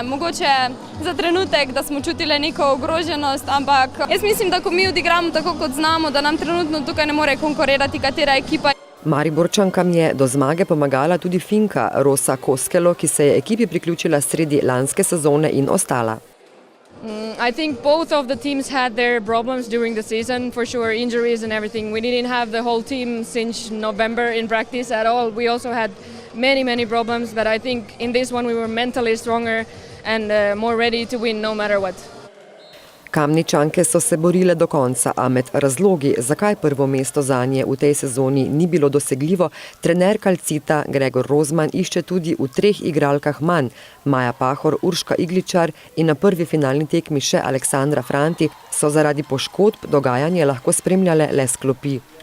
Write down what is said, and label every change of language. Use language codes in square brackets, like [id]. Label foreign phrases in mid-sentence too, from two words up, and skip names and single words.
[sl] Mogoče za trenutek, da smo čutili neko ogroženost, ampak jaz mislim, da ko mi odigramo tako, kot znamo, da nam trenutno tukaj ne more konkurirati katera ekipa. Mariborčankam je do zmage pomagala tudi Finka Rosa Koskelo, ki se je ekipi priključila sredi lanske sezone in ostala. [en] I think both of the teams had their problems during the season, for sure, injuries and everything. We didn't have the whole team since November in practice at all. We also had many problems, but I think in this one we were mentally stronger and more ready to win no matter what. [sl] Kamničanke so se borile do konca, a med razlogi, zakaj prvo mesto zanje v tej sezoni ni bilo dosegljivo, trener Calcita Gregor Rozman išče tudi v 3 igralkah manj. Maja Pahor, Urška Igličar in na prvi finalni tekmi še Aleksandra Franti so zaradi poškodb dogajanje lahko spremljale le s klopi.